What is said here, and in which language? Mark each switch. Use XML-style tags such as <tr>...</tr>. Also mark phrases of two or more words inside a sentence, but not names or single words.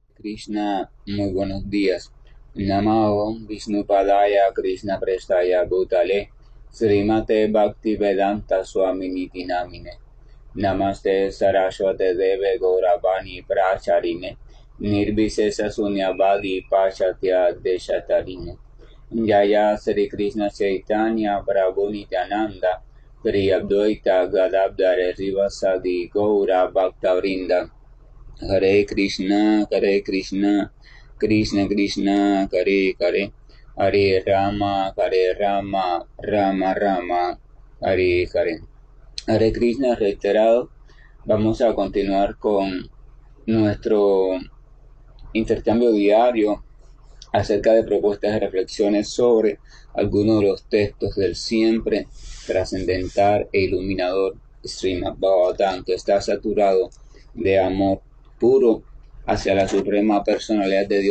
<es>Krishna, muy buenos días.</es> <sa>Namo Vishnu Padaya Krishna Prestaya Bhutale Srimate Bhakti Vedanta Swami Niti Namine Namaste Saraswate Deve Gauravani Pracharine Nirvisesa Sunyavadi Pachatya Deshatarine Jaya Sri Krishna Chaitanya Prabhu Nityananda Pri Advaita Gadadhara Rivasadi Gaura Bhaktavrinda Hare Krishna, Krishna Krishna, Hare Hare, Hare Rama, Rama Rama, Hare Hare. Hare Krishna</sa> <es>reiterado. Vamos a continuar con nuestro intercambio diario acerca de propuestas de reflexiones sobre algunos de los textos del siempre trascendental e iluminador Srimad Bhagavatam, que está saturado de amor puro hacia la suprema personalidad de</es>